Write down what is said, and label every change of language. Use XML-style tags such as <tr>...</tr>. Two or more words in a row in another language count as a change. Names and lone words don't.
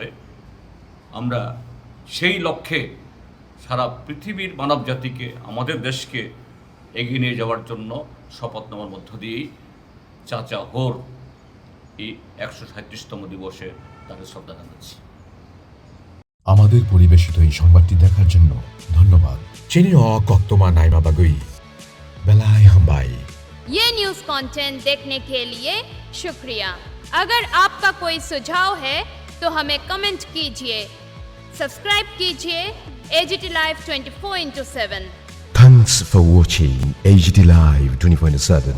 <bn>আমরা সেই লক্ষ্যে সারা পৃথিবীর মানব জাতিকে, আমাদের দেশকে এগিয়ে নিয়ে যাওয়ার জন্য শপথ নেওয়ার মধ্য দিয়েই চাচা হোর এই 137তম দিবসে তাদের শ্রদ্ধা জানাচ্ছি। আমাদের পরিবেশিত এই সংবাদটি দেখার জন্য ধন্যবাদ।</bn> <trp>Chinio koktoma naima bagui. Belai hambai.</trp> <hi>ये</hi> <en>news content</en> <hi>देखने के लिए शुक्रिया। अगर आपका कोई सुझाव है तो हमें कमेंट कीजिए, सब्सक्राइब कीजिए AGT Live 24/7।</hi> <en>Thanks for watching AGT Live 24/7.</en>